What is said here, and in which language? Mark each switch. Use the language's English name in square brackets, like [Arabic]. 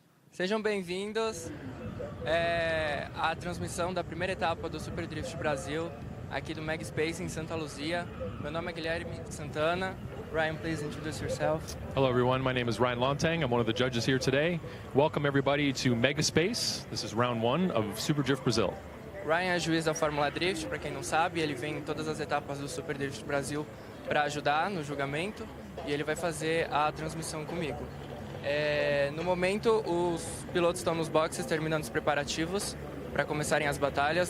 [Portuguese] Sejam bem-vindos à transmissão da primeira etapa do Super Drift Brasil, aqui do Mega Space em Santa Luzia. Meu nome é Guilherme Santana. [English] Ryan, please introduce yourself. Hello everyone, my name is Ryan Lontang. I'm one of the judges here today. Welcome everybody to Mega Space. This is round one of Super Drift Brazil. [Portuguese] Ryan é juiz da Fórmula Drift, para quem não sabe, ele vem em todas as etapas do Super Drift Brasil para ajudar no julgamento e ele vai fazer a transmissão comigo. No momento, os pilotos estão nos boxes terminando os preparativos para começarem as batalhas.